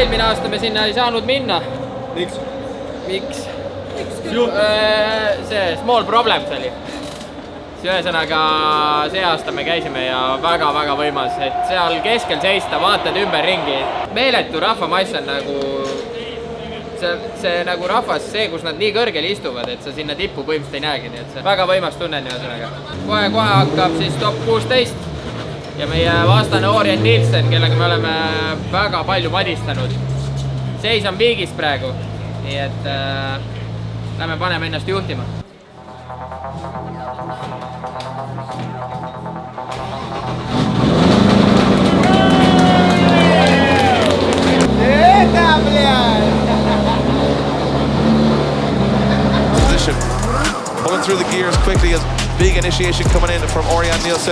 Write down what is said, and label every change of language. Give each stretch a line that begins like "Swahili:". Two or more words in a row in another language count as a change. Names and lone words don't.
Estonian: aasta me sinna ei saanud minna. Miks? See
English: small problems
Estonian: oli. Ühesõnaga see aasta me käisime ja väga-väga võimas, et seal keskel seista, vaatad ümber ringi. Meeletu rahvamass on nagu see nagu rahvas, see, kus nad nii kõrgel istuvad, et sa sinna tippu põhimõtteliselt ei näegi, nii et see väga võimas tunne ühesõnaga. Kohe hakkab siis top 16 ja meie vastane Orient Nielsen, kellega me oleme väga palju madistanud. Seis on viigis praegu, nii et lähme paneme ennast juhtima. Position.
English: Pulling through the gears quickly as big initiation coming in from Orion Nielsen.